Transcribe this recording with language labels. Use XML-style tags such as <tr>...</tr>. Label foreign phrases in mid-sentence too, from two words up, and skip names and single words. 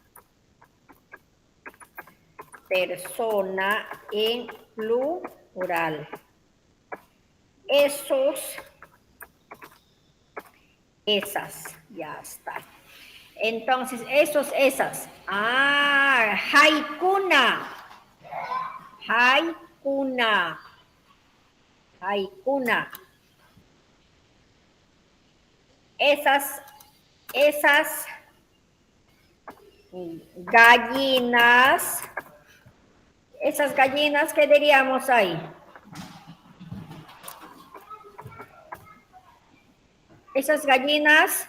<es>Persona en plural. Esos, esas. Ya está. Entonces, esos, esas.</es> <qu>Ah, haikuna. Haikuna. Haikuna.</qu> <es>Esas gallinas. Esas gallinas, ¿qué diríamos ahí? Esas gallinas</es>